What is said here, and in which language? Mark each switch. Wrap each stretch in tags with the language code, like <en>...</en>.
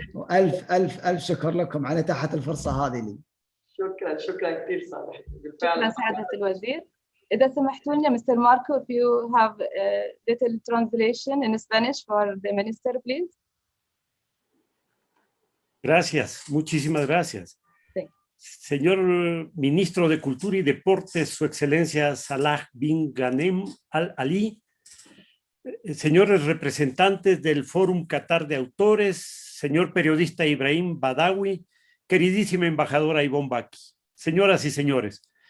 <ar>ألف ألف ألف شكر لكم على إتاحة الفرصة هذه لي. شكرا كثير صالح. شكرا سعادة الوزير. إذا سمحتوا لنا Mr.</ar> <en>Marco, if you have a little translation in Spanish for the minister, please.</en> <es>Gracias, muchísimas gracias. Sí. Señor Ministro de Cultura y Deportes, Su Excelencia Salah bin Ghanem Al-Ali, señores representantes del Fórum Qatar de Autores, señor periodista Ibrahim Badawi, queridísima embajadora Ivonne Baki, señoras y señores,</es>